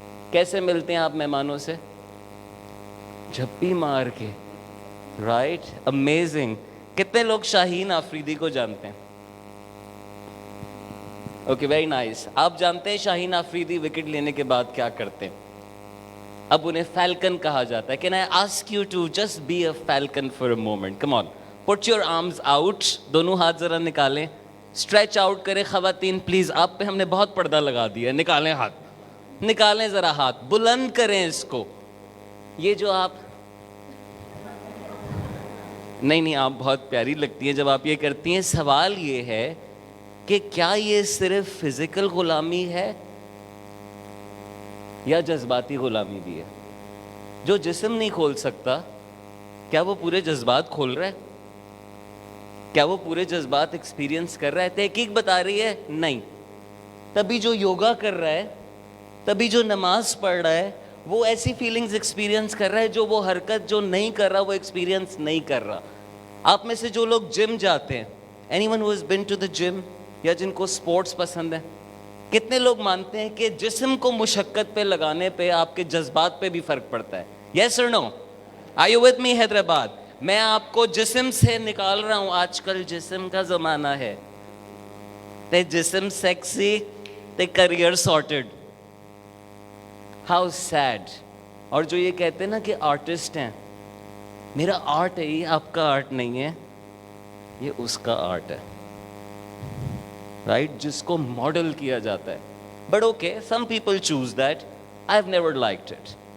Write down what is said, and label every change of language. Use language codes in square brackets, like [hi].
[ur] کیسے ملتے ہیں آپ مہمانوں سے؟ جھپی مار کے, رائٹ. امیزنگ. کتنے لوگ شاہین آفریدی کو جانتے ہیں؟ [en] Okay, very nice. [ur] آپ جانتے ہیں شاہین آفریدی وکٹ لینے کے بعد کیا کرتے ہیں؟ اب انہیں فیلکن کہا جاتا ہے. [en] Can I ask you to just be a falcon for a moment? Come on, put your arms out. [ur] دونوں ہاتھ ذرا نکالیں, اسٹریچ آؤٹ کریں. خواتین پلیز, آپ پہ ہم نے بہت پردہ لگا دیا ہے, نکالیں ہاتھ. نکالیں ذرا ہاتھ, بلند کریں اس کو. یہ جو آپ نہیں آپ بہت پیاری لگتی ہیں جب آپ یہ کرتی ہیں. سوال یہ ہے کہ کیا یہ صرف فزیکل غلامی ہے یا جذباتی غلامی بھی ہے؟ جو جسم نہیں کھول سکتا, کیا وہ پورے جذبات کھول رہا ہے؟ کیا وہ پورے جذبات ایکسپیرینس کر رہا ہے؟ تحقیق بتا رہی ہے نہیں. تبھی جو یوگا کر رہا ہے, تبھی جو نماز پڑھ رہا ہے, وہ ایسی فیلنگز ایکسپیرینس کر رہا ہے جو وہ حرکت جو نہیں کر رہا وہ ایکسپیرینس نہیں کر رہا. آپ میں سے جو لوگ جم جاتے ہیں, [en] anyone who has been to the gym, [ur] یا جن کو سپورٹس پسند ہے, کتنے لوگ مانتے ہیں کہ جسم کو مشقت پہ لگانے پہ آپ کے جذبات پہ بھی فرق پڑتا ہے؟ یس اور نو؟ [en] are you with me [ur] Hyderabad? میں آپ کو جسم سے نکال رہا ہوں. آج کل جسم کا زمانہ ہے, تے جسم سیکسی تے کریئر سارٹڈ. [en] How sad. [ur] اور جو یہ کہتے ہیں نا کہ آرٹسٹ ہیں, میرا آرٹ ہے, یہ آپ کا آرٹ نہیں ہے, یہ اس کا آرٹ ہے, رائٹ, جس کو ماڈل کیا جاتا ہے. [en] But okay, some people choose that. I have never liked it.